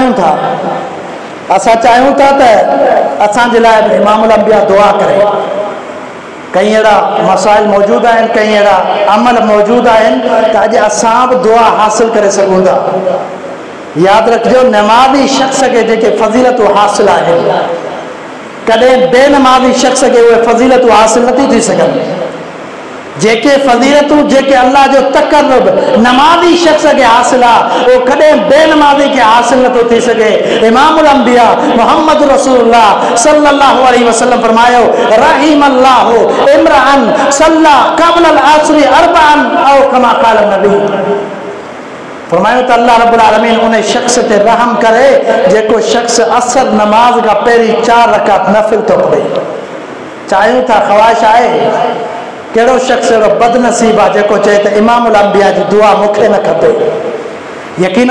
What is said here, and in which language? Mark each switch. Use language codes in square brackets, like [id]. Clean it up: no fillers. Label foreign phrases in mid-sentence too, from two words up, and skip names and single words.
[sd] चाहियूं था त असांजे लाइ बि इमामुल अंबिया दुआ करे कई अहिड़ा मसाइल मौजूदु आहिनि कई अहिड़ा अमल मौजूदु आहिनि त अॼु असां बि दुआ हासिल करे सघूं था यादि रखिजो नमाज़ी शख़्स खे जेके फज़ीलतूं हासिल आहिनि कॾहिं बेनमाज़ी शख़्स खे उहे फज़ीलतूं हासिल नथी थी सघनि जेके फज़ीलतूं जेके अल्लाह जो तक़र्रुब नमाज़ी शख़्स खे हासिल आहे उहो कॾहिं बेनमाज़ी खे हासिल नथो थी सघे इमामुल अंबिया मुहम्मद रसूलुल्लाह [ar] صلى الله عليه وسلم [sd] फरमायो [ar] رحم الله امرأ صلى قبل العصر أربعا أو كما قال [sd] नबी फरमायो त अल्लाह [ar] رب العالمين [sd] उन शख़्स ते रहम करे जेको शख़्स असर नमाज खां पहिरीं 4 रकात नफ़िल थो पढ़े चाहियूं था ख़्वाहिश आहे कहिड़ो शख़्स अहिड़ो बदनसीब आहे जेको चए त इमामुल अंबिया जी दुआ मूंखे न खपे यकीनन